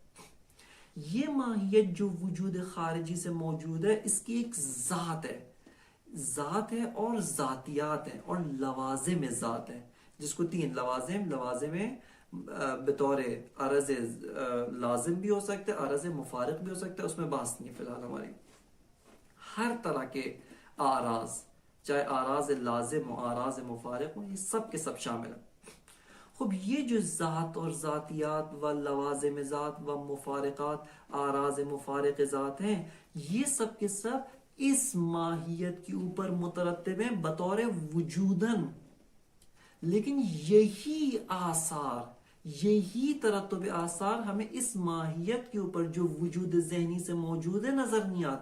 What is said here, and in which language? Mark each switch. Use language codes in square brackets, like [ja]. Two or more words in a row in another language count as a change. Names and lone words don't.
[ur] یہ ماہیت جو وجود خارجی سے موجود ہے اس کی ایک ذات ہے، ذات ہے اور ذاتیات ہیں اور لوازم ذات ہے، جس کو تین لوازم بطور عرض لازم بھی ہو سکتا ہے، عرض مفارق بھی ہو سکتا ہے، اس میں بحث نہیں ہے فی الحال ہماری۔ ہر طرح کے آراز، چاہے آراز لازم و آراز مفارق ہوں، یہ سب کے سب شامل ہیں۔ خب یہ جو ذات اور ذاتیات و لوازم ذات و مفارقات، آراز مفارق ذات ہیں، یہ سب کے سب اس ماہیت کے اوپر مترتب ہیں بطور وجودن، لیکن یہی آثار، یہی ترتب آثار ہمیں اس ماہیت کے اوپر جو وجود ذہنی سے موجود ہے نظر نہیں آتے۔